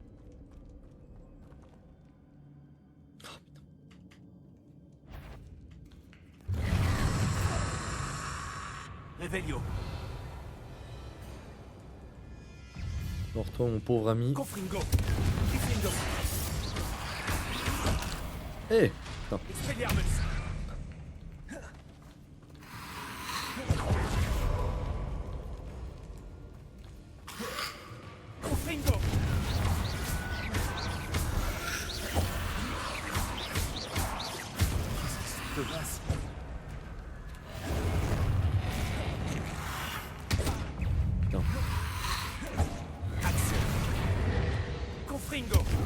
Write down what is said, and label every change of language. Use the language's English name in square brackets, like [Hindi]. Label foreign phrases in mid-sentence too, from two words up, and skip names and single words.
[Latin] Revelio. [French] Alors toi, mon pauvre ami. [Latin] Confringo. Confringo. [French] Eh, putain. [Latin] Expelliarmus. Confringo. [French] Thomas. Putain. [Latin] Action. Confringo.